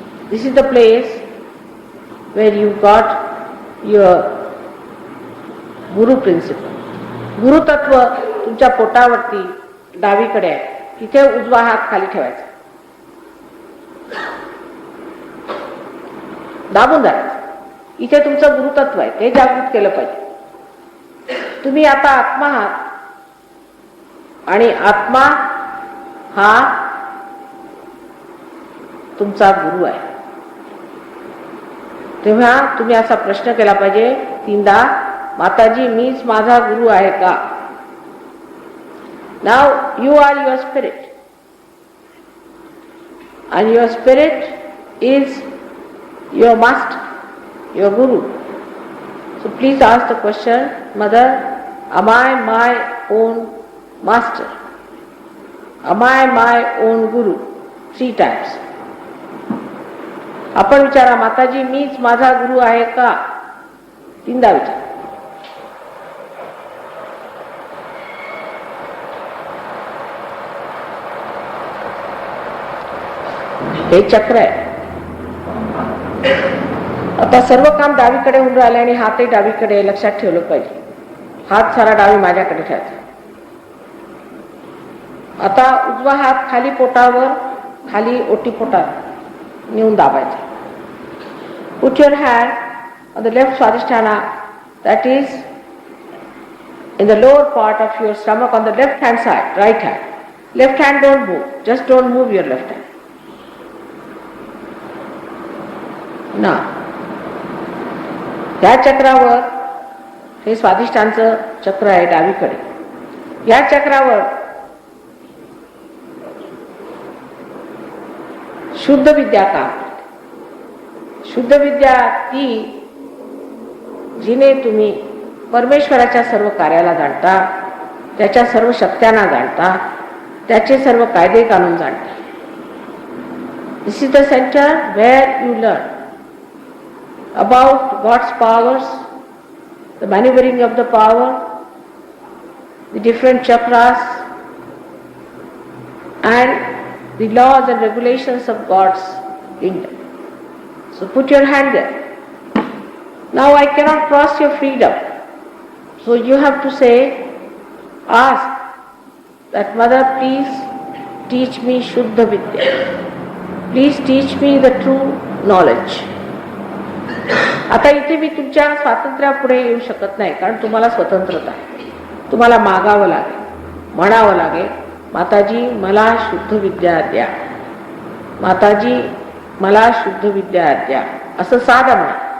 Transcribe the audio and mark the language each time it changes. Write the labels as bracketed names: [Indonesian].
[English] This is the place where you got your Guru principle. [Marathi] गुरु तत्व तुमच्या पोटावरती डावीकडे आहे. तिथे उजवा हात खाली ठेवायचा. दाबून धरायचं. इथे तुमचं गुरुतत्व आहे, ते जागृत केलं पाहिजे. तुम्ही आता आत्मा आहात आणि आत्मा हा तुमचा गुरु आहे. तेव्हा तुम्ही असा प्रश्न केला पाहिजे 3दा, माताजी, मीच माझा गुरु आहे का? [English] Now you are your spirit and your spirit is your master, your guru. So please ask the question, Mother, am I my own master? Am I my own guru? 3 times. [Marathi] आपण विचारा, माताजी, मीच माझा गुरु आहे का? 3दा विचार. हे चक्र आहे. आता सर्व काम डावीकडे होऊन राहिले आणि हातही डावीकडे. लक्षात ठेवलं पाहिजे. हात सारा डावी माझ्याकडे ठेवायचा. आता उजवा हात खाली पोटावर, खाली ओटीपोटात नेऊन दाबायचा. [English] Put your hand on the left swadhisthana, that is in the lower part of your stomach on the left hand side, right hand. Left hand don't move, just don't move your left hand. [Marathi] ना या चक्रावर, हे स्वादिष्टांचं चक्र आहे डावीकडे. या चक्रावर शुद्ध विद्या काम करते. शुद्ध विद्या ती जिने तुम्ही परमेश्वराच्या सर्व कार्याला जाणता, त्याच्या सर्व शक्त्यांना जाणता, त्याचे सर्व कायदे कानून जाणता. [English] This is the centre where you learn about God's powers, the maneuvering of the power, the different chakras, and the laws and regulations of God's kingdom. So put your hand there. Now I cannot cross your freedom. So you have to say, ask that, Mother, please teach me Shuddha Vidya. Please teach me the true knowledge. [Marathi] आता इथे मी तुमच्या स्वातंत्र्यापुढे येऊ शकत नाही, कारण तुम्हाला स्वतंत्रता आहे. तुम्हाला मागावं लागेल, म्हणावं लागेल, माताजी, मला शुद्ध विद्या द्या. माताजी, मला शुद्ध विद्या द्या. असं साधा म्हणा.